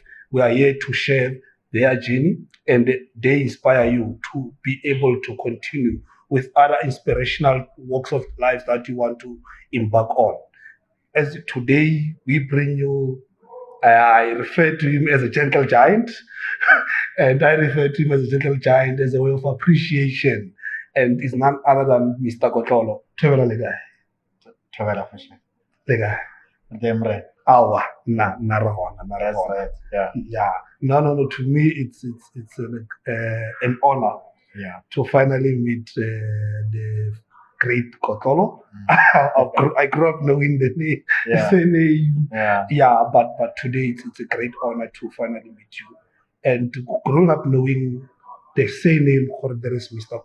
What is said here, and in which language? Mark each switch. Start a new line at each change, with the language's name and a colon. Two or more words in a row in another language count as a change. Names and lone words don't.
English: We are here to share their journey and they inspire you to be able to continue with other inspirational walks of life that you want to embark on. As today we bring you I refer to him as a gentle giant, and I refer to him as a gentle giant as a way of appreciation, and is none other than Mr.
Northern Sotho: Kotlolo. Thobela le kae? Thobela
English: for sure.
Northern Sotho: Le kae?
English: Damn right.
Northern Sotho: Awa, na re gona.
English: That's right. Yeah. Yeah. No. To me, it's an honor. Yeah. To finally meet the great Kotlolo. I grew up knowing the name. Yeah. But today it's a great honor to finally meet you. And growing up knowing the surname, there is Mr.